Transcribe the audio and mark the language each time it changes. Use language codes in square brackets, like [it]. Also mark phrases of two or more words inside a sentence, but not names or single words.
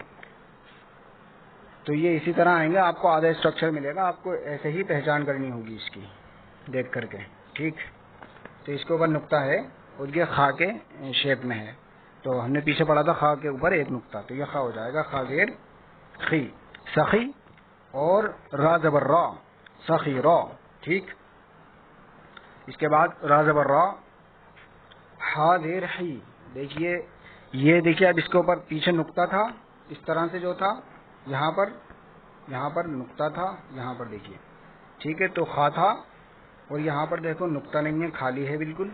[ur] تو یہ اسی طرح آئیں گے، آپ کو آدھا اسٹرکچر ملے گا، آپ کو ایسے ہی پہچان کرنی ہوگی اس کی دیکھ کر کے، ٹھیک. تو اس کے اوپر نقطہ ہے اور یہ خا کے شیپ میں ہے. تو ہم نے پیچھے پڑھا تھا خا کے اوپر ایک نقطہ، تو یہ خا ہو جائے گا خا زیر خی، سخی، اور را زبر را، سخی را، ٹھیک. اس کے بعد را زبر را، ہا زیر حی. دیکھیے یہ دیکھیے اب اس کے اوپر پیچھے نقطہ تھا اس طرح سے جو تھا، یہاں پر نقطہ تھا، یہاں پر دیکھیے، ٹھیک ہے. تو خا تھا اور یہاں پر دیکھو نقطہ نہیں ہے، خالی ہے بالکل.